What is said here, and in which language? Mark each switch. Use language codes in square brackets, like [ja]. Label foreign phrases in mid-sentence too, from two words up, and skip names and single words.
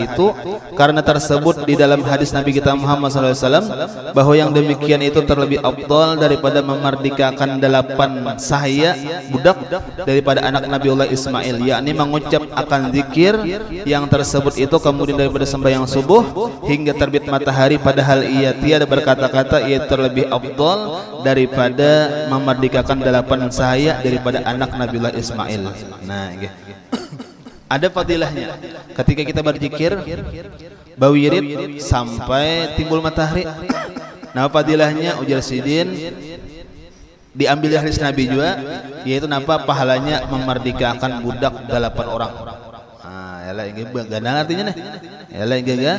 [id] itu, karena tersebut di dalam hadis Nabi kita Muhammad SAW bahwa yang demikian itu terlebih afdal daripada memerdekakan 8 sahaya budak daripada anak Nabiullah Ismail, yakni mengucap akan zikir yang tersebut itu kemudian daripada sembahyang subuh hingga terbit matahari, padahal ia tiada berkata-kata, ia terlebih afdal daripada memerdekakan 8 sahaya daripada anak Nabiullah Ismail. Nah, gitu. Ada fadilahnya ketika kita berzikir bawirid sampai timbul matahari. Nah, fadilahnya ujar Sidin diambil dari hadis Nabi juga, yaitu napa pahalanya memerdekakan budak 8 orang. [bjn] Ah, yalah ini ganal artinya nih.